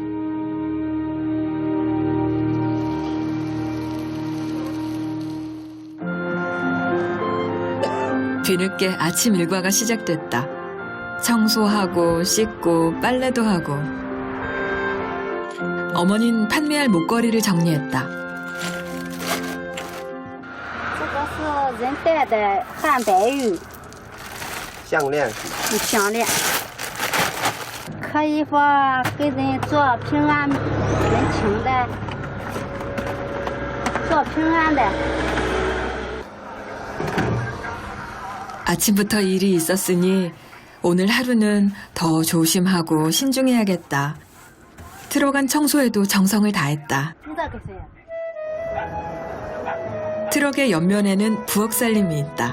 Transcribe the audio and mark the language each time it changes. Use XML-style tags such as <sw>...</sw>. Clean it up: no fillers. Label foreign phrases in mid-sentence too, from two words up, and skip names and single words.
<ko>뒤늦게 아침 일과가 시작됐다. 청소하고 씻고 빨래도 하고. 어머니는 판매할 목걸이를 정리했다.</ko> <zh>这个是人戴的汉白玉项链，项链，可以说给人做平安人情的，做平安的。</zh> <ko>아침부터 일이 있었으니 오늘 하루는 더 조심하고 신중해야겠다. 트럭 안 청소에도 정성을 다했다. 트럭의 옆면에는 부엌 살림이 있다.</ko>